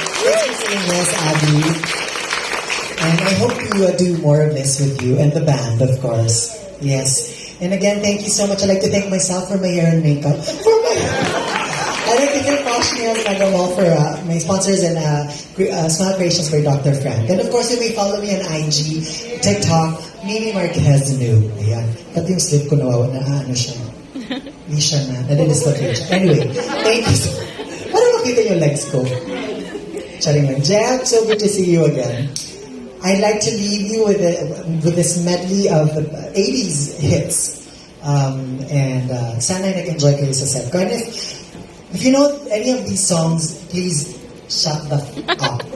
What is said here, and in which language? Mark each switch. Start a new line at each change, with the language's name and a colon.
English: Thanks for saying yes, Abby. And I hope to do more of this with you and the band, of course. Yes. And again, thank you so much. I'd like to thank myself for my hair and makeup. I'd like to thank Posh Nails and Wall for my sponsors and Smile Creations for Dr. Frank. And of course, you may follow me on IG, TikTok, Mimi Marquez New. Ayan.
Filipino: Pati yung slip ko nawawa na siya. Hindi siya na. Nadidislocate siya.
English: Anyway, thank you so much.
Filipino: Para makita yung legs ko. Charing lang.
English: Jeb, so good to see you again. I'd like to leave you with this medley of 80s hits.
Filipino: And sana nag-enjoy kayo sa set ko.
English: And if you know any of these songs, please shut the up.